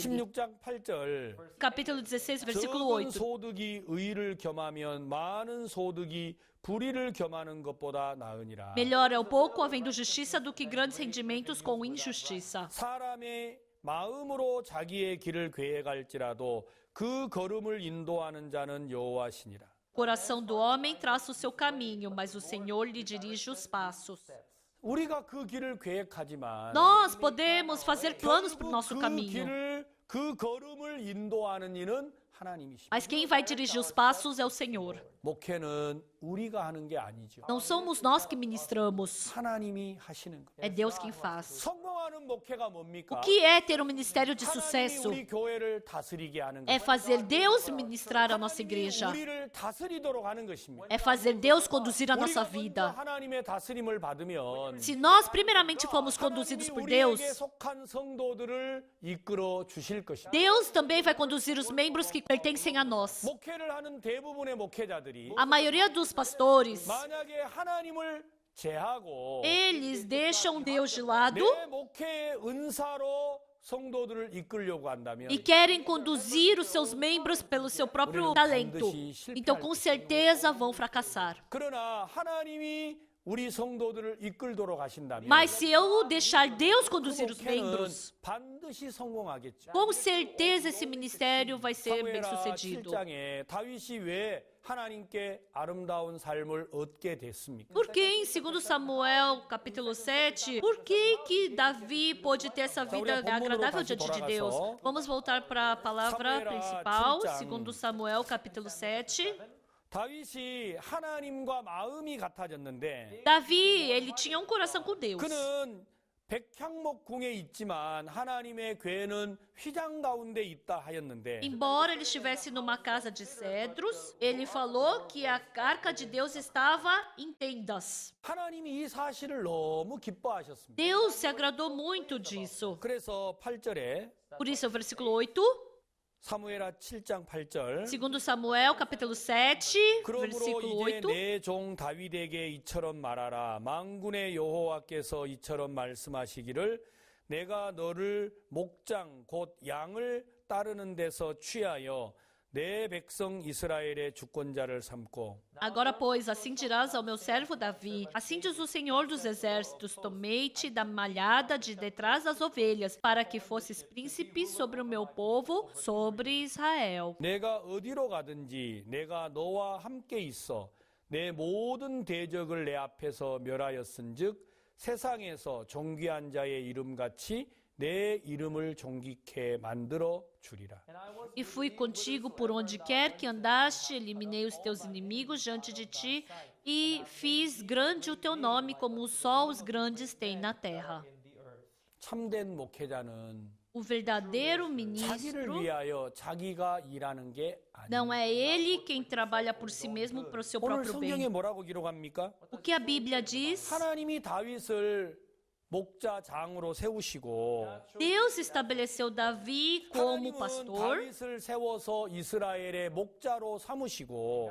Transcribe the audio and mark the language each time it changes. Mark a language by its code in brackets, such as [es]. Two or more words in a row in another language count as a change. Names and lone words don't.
[ko] 16장 8절 [pt] Capítulo 16, versículo [ko] 적은 [pt] 8. [ko] 소득이 의를 겸하면 많은 소득이 불의를 겸하는 것보다 나으니라. [pt] Melhor é o pouco havendo justiça do que grandes rendimentos com injustiça. [ko] 사람의 마음으로 자기의 길을 계획할지라도 그 걸음을 인도하는 자는 여호와시니라. [pt] O coração do homem traça o seu caminho, mas o Senhor lhe dirige os passos. [ko] 우리가 그 길을 계획하지만 [pt] Nós podemos fazer planos para o [ko] 결국 [pt] nosso [ko] 그 [pt] caminho, [ko] 길을 그 걸음을 인도하는 이는 하나님이십니다. [pt] mas quem vai dirigir os passos é o Senhor. [ko] 목회는 우리가 하는 게 아니죠. [pt] Não somos nós que ministramos, [ko] 하나님이 하시는 거예요. [pt] é Deus quem faz. [ko] 성공하는 목회가 뭡니까? [pt] O que é ter um ministério de [ko] 하나님이 [pt] sucesso? [ko] 우리 교회를 다스리게 하는 [pt] É [ko] 거예요. [pt] fazer Deus ministrar a nossa [ko] 하나님이 [pt] igreja. [ko] 우리를 다스리도록 하는 것입니다. [pt] É fazer Deus conduzir a nossa [ko] 우리가 먼저 [pt] vida. [ko] 하나님의 다스림을 받으면 [pt] Se nós primeiramente formos conduzidos por [ko] 하나님이 [pt] Deus, [ko] 우리에게 속한 성도들을 이끌어 주실 것입니다. [pt] Deus também vai conduzir os membros que pertencem a nós. [ko] 목회를 하는 대부분의 목회자들이 [pt] A maioria dos pastores, [ko] 만약에 하나님을 제하고 [pt] eles deixam Deus de lado [ko] 내 목회의 은사로 성도들을 이끌려고 한다면 [pt] e querem conduzir os seus membros pelo seu próprio talento. Então, com certeza, vão fracassar. [ko] 그러나 하나님이 우리 성도들을 이끌도록 하신다면 [pt] Mas se eu deixar Deus [ko] 그 [pt] conduzir os [ko] 목회는 [pt] membros, [ko] 반드시 성공하겠죠. [pt] com certeza esse ministério vai ser bem [ko] 사무엘하 [pt] sucedido. [ko] 7장에 다윗이 왜 하나님께 아름다운 삶을 얻게 됐습니까? [pt] Por que em 2 Samuel, capítulo 7, por que Davi pôde ter essa vida agradável diante de Deus? Vamos voltar para a palavra principal, 2 Samuel, capítulo 7. [ko] 다윗이 하나님과 마음이 같아졌는데 [pt] Davi, ele tinha um coração com Deus. [ko] 그는 백향목궁에 있지만 하나님의 궤는 휘장 가운데 있다 하였는데 [pt] Embora ele estivesse numa casa de cedros, ele falou que a arca de Deus estava em tendas. [ko] 하나님이 이 사실을 너무 기뻐하셨습니다. [pt] Deus se agradou muito disso. [ko] 그래서 8절에 [pt] Por isso, o versículo 8, [ko] 사무엘하 7장 8절 [pt] 2 Samuel, capítulo 7, [ko] 그러므로 [pt] versículo [ko] 이제 [pt] 8. [ko] 내 종 다윗에게 이처럼 말하라. 만군의 여호와께서 이처럼 말씀하시기를 내가 너를 목장 곧 양을 따르는 데서 취하여 내 백성 이스라엘의 주권자를 삼고 [pt] Agora, pois, assim dirás ao meu servo Davi: assim diz o Senhor dos Exércitos: tomei-te da malhada de detrás das ovelhas, para que fosses príncipe sobre o meu povo, sobre Israel. [ko] 내가 어디로 가든지 내가 너와 함께 있어 내 모든 대적을 내 앞에서 멸하였은즉 세상에서 존귀한 자의 이름같이 내 이름을 존귀케 만들어 주리라. [pt] E fui contigo por onde quer que andaste, eliminei os teus inimigos diante de ti, e fiz grande o teu nome, como só os grandes têm na terra. [ko] 참된 목회자는 [pt] O verdadeiro [ko] 자기를 [pt] ministro [ko] 위하여 자기가 일하는 게 [pt] não [ko] 아니에요. [pt] é ele quem trabalha por si mesmo para o seu [ko] 오늘 [pt] próprio [ko] 성경에 [pt] bem. [ko] 뭐라고 기록합니까? [pt] O que a Bíblia diz? [ko] 하나님이 다윗을 목자장으로 세우시고 [pt] Deus estabeleceu Davi como [ko] 하나님은 [pt] pastor. [ko] 다윗을 세워서 이스라엘의 목자로 삼으시고